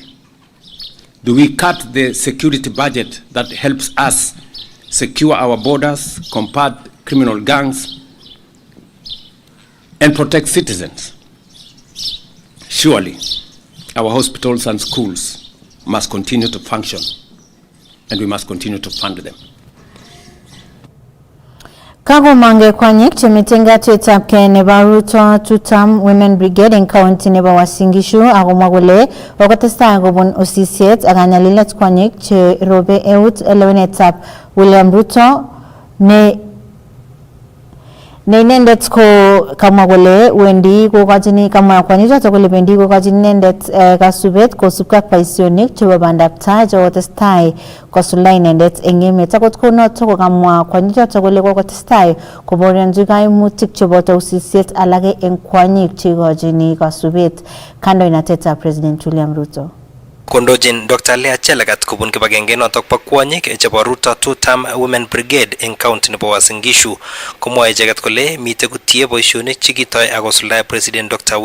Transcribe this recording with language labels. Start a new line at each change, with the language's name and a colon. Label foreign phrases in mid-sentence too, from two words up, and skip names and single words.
English: Do we cut the security budget that helps us secure our borders, combat criminal gangs, and protect citizens? Surely, our hospitals and schools must continue to function, and we must continue to fund them.
Kalenjin: Kago mange kwanyik chemitenga tetapke neba Ruto Two-Term Women Brigade in County neba Wasingishu agomagole wakatesta agobon osisiet aganyalilet kwanyik che robe eut elewenetap William Ruto ne inendet ko kama gole wendi ko kajini kama kwani joto gole bendi ko kajini inendet kasubet ko subkak paisionik chebo bandap tai jo testai ko sulai inendet engemet akot ko noto ko kama kwani joto gole ko testai ko borenju kaimutik chebo tausisiet alage en kwanyik che kajini kasubet kando inateta President William Ruto. Kondojin Dr. Lea Chelagat kubun kibagenge notok pa kwanyik chebo Ruto Two-Term Women Brigade in County nebo Uasin Gishu komwae icheket kole mitei kotie boisionik chekitoi akosuldae President Dr.